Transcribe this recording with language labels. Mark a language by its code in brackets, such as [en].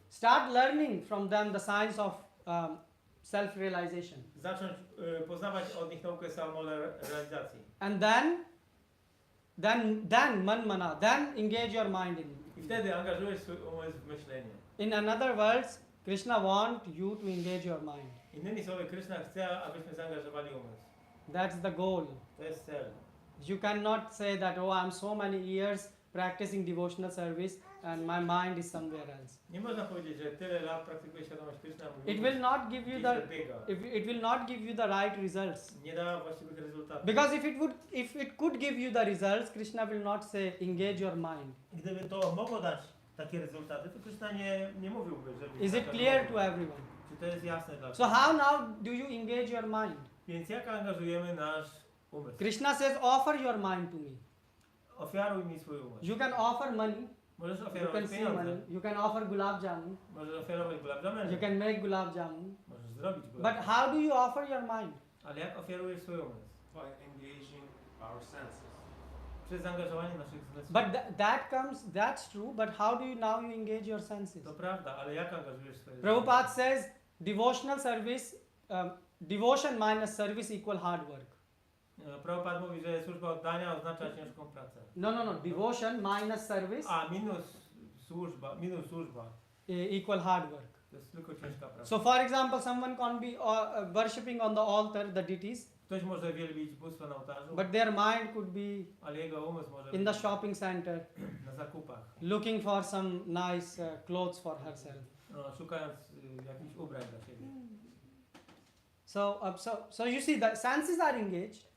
[en] Start learning from them the science of self-realization. [pl] Zacząć poznawać od nich naukę samorealizacji. [en] And then manmana, then engage your mind in [pl] I wtedy angażujesz swój umysł w myślenie. [en] In another words, Krishna want you to engage your mind. [pl] Innymi słowy, Krishna chce, abyśmy zaangażowali umysł. [en] That's the goal. [pl] To jest cel. [en] You cannot say that, oh, I'm so many years practicing devotional service and my mind is somewhere else. [pl] Nie można powiedzieć, że tyle lat praktykuję świadomość Krishna. [en] It will not give you it will not give you the right results. [pl] Nie da właściwych rezultatów. [en] Because if it could give you the results, Krishna will not say engage your mind. [pl] Gdyby to mogło dać takie rezultaty, to Krishna nie mówiłby, żeby... [en] Is it clear to everyone? [pl] Czy to jest jasne dla [en] So how now do you engage your mind? [pl] Więc jak angażujemy nasz umysł? [en] Krishna says offer your mind to me. [pl] Ofiaruj mi swój umysł. [en] You can offer money. [pl] Możesz [en] You can [pl] ofiarować [en] see [pl] pieniądze. [en] money. You can offer gulab jamun. [pl] Możesz ofiarować gulab jamun. [en] You can make gulab jamun. [pl] Możesz zrobić [en] But [hi] gulab. [en] how do you offer your mind? [pl] Ale jak ofiarujesz swój umysł? [en] By engaging our senses. [pl] Przez zaangażowanie naszych zmysłów. [en] But that's true. But how do you now you engage your senses? [pl] To prawda, ale jak angażujesz swoje [en] Prabhupada says devotional service, devotion minus service equal hard work. [pl] Prabhupada mówi, że służba oddania oznacza ciężką pracę. [en] No. Devotion minus service [pl] A minus służba [en] equal hard work. [pl] to jest tylko ciężka praca. [en] So for example, someone can be worshipping on the altar the deities, [pl] Ktoś może wielbić bóstwo na ołtarzu, [en] but their mind could be [pl] ale jego umysł może [en] in the [pl] być [en] shopping center [pl] na zakupach, [en] looking for some nice clothes for herself. [pl] szukając jakichś ubrań dla siebie. [en] So you see the senses are engaged,